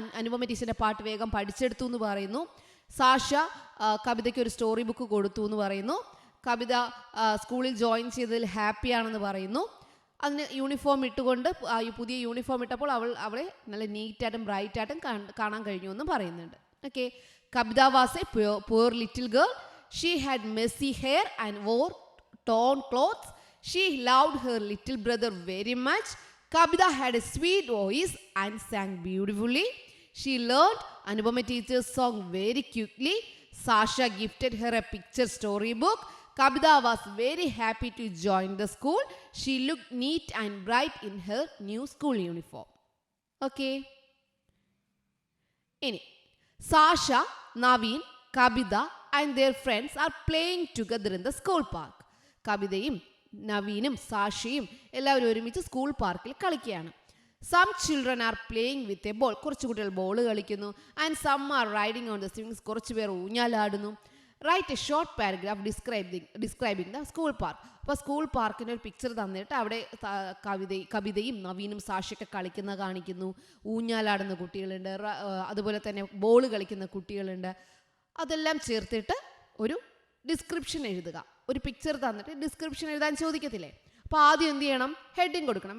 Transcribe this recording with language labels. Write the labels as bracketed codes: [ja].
[ml] അനുപമ ടീച്ചറിൻ്റെ പാട്ട് വേഗം പഠിച്ചെടുത്തു എന്ന് പറയുന്നു. സാഷ കവിതയ്ക്ക് ഒരു സ്റ്റോറി ബുക്ക് കൊടുത്തു എന്ന് പറയുന്നു. കവിത സ്കൂളിൽ ജോയിൻ ചെയ്തതിൽ ഹാപ്പിയാണെന്ന് പറയുന്നു. അതിന് യൂണിഫോം ഇട്ടുകൊണ്ട് ഈ പുതിയ യൂണിഫോം ഇട്ടപ്പോൾ അവളെ നല്ല നീറ്റായിട്ടും ബ്രൈറ്റായിട്ടും കാണാൻ കഴിഞ്ഞു എന്ന് പറയുന്നുണ്ട്. [en] Okay. Kavita was a poor little girl. She had messy hair and wore torn clothes. She loved her little brother very much. Kavita had a sweet voice and sang beautifully. She learned Anupama teacher's song very quickly. Sasha gifted her a picture storybook. Kavita was very happy to join the school. She looked neat and bright in her new school uniform. Okay. Ini Sasha, Naveen, Kavita and their friends are playing together in the school park. [ml] കവിതയും നവീനും സാഷയും എല്ലാവരും ഒരുമിച്ച് school പാർക്കിൽ കളിക്കുകയാണ്. [en] Some children are playing with a ball. [ml] കുറച്ച് കുട്ടികൾ ball കളിക്കുന്നു. [en] And some are riding on the swings. [ml] കുറച്ച് പേർ ഊഞ്ഞാലാടുന്നു. [en] Write a short paragraph describing the school park. [ml] അപ്പോൾ സ്കൂൾ പാർക്കിൻ്റെ ഒരു പിക്ചർ തന്നിട്ട് അവിടെ കവിതയും നവീനും സാഷയൊക്കെ കാണിക്കുന്നു. ഊഞ്ഞാലാടുന്ന കുട്ടികളുണ്ട്, അതുപോലെ തന്നെ ബോൾ കളിക്കുന്ന കുട്ടികളുണ്ട്. അതെല്ലാം ചേർത്തിട്ട് ഒരു ഡിസ്ക്രിപ്ഷൻ എഴുതുക. ഒരു പിക്ചർ തന്നിട്ട് ഡിസ്ക്രിപ്ഷൻ എഴുതാൻ ചോദിക്കത്തില്ലേ? അപ്പോൾ ആദ്യം എന്ത് ചെയ്യണം? ഹെഡിങ് കൊടുക്കണം.